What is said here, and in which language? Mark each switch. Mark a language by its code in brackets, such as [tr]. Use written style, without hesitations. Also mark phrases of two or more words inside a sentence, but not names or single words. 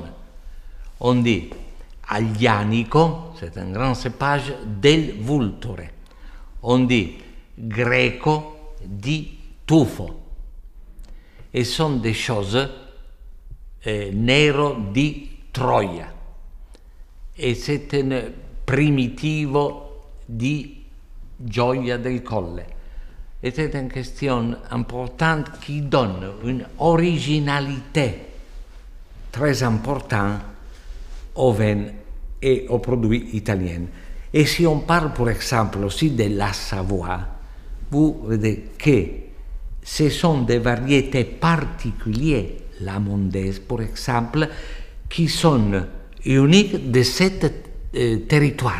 [fr] On dit Aglianico, c'est un grand cépage del Vulture. On dit Greco di Tufo. Et sont des choses Nero di Troia. Et c'est un primitivo di Gioia del Colle. Et c'est une question importante qui donne une originalité très importante au vin et aux produits italiens. Et si on parle par exemple aussi de la Savoie, vous voyez que ce sont des variétés particulières, la mondaise par exemple, qui sont uniques de ce territoire.